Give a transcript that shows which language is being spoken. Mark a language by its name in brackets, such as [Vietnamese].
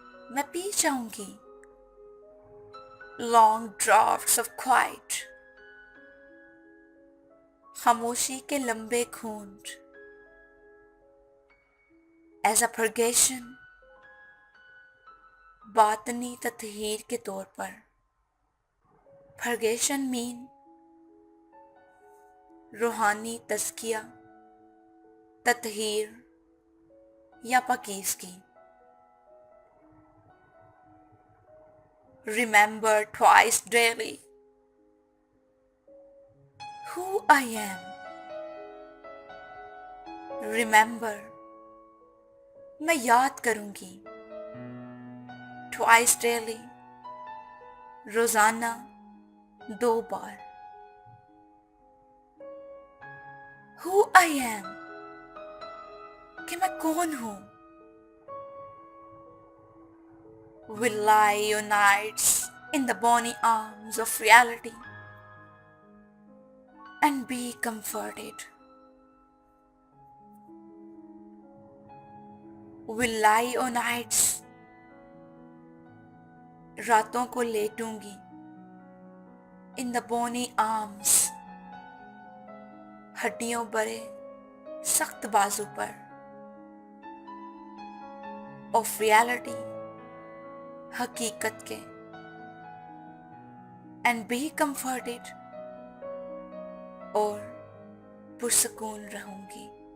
[Hindi] मैं पी जाऊंगी [English] long draughts of quiet. [Hindi] खामोशी के लंबे घूंट [English] as a purgation. [Hindi] बातनी तत्हीर के तौर पर. [English] Purgation mean [Hindi] रूहानी तज़किया, तत्हीर या पाकीज़गी. [English] Remember twice daily who I am. Remember, [Hindi] मैं याद करूंगी [English] twice daily, [Hindi] रोजाना 2 बार. [English] Who I am, [Hindi] कि मैं कौन हूं. [English] Will lie your nights in the bony arms of reality and be comforted. Will lie your nights, [Hindi] रातों को लेटूंगी [English] in the bony arms, [Hindi] हड्डियों भरे सख्त बाजू पर, [English] of reality, [Hindi] हकीकत के, [English] and be comforted, [Hindi] और पुरसकून रहूंगी.